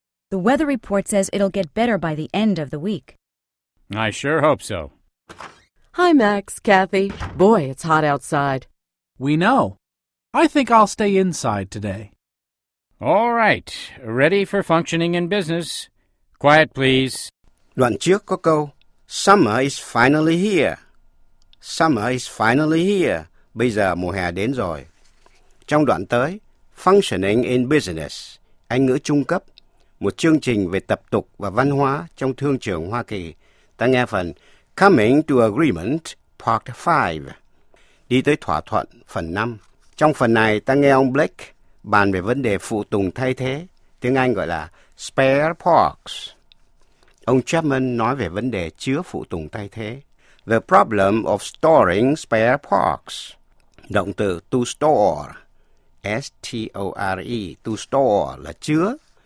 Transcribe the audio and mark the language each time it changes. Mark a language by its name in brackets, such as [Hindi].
[English] The weather report says it'll get better by the end of the week. I sure hope so. Hi, Max, Kathy. Boy, it's hot outside. We know. I think I'll stay inside today. All right. Ready for functioning in business. Quiet, please. [Vietnamese] Đoạn trước có câu, [English] Summer is finally here. Summer is finally here. [Vietnamese] Bây giờ mùa hè đến rồi. Trong đoạn tới, functioning in business, Anh ngữ trung cấp, một chương trình về tập tục và văn hóa trong thương trường Hoa Kỳ. Ta nghe phần Coming to Agreement, Part 5. Đi tới thỏa thuận, phần 5. Trong phần này, ta nghe ông Blake bàn về vấn đề phụ tùng thay thế, tiếng Anh gọi là spare parts. Ông Chapman nói về vấn đề chứa phụ tùng thay thế. [English] The problem of storing spare parts. [Vietnamese] Động từ to store, S-T-O-R-E, to store là chứa.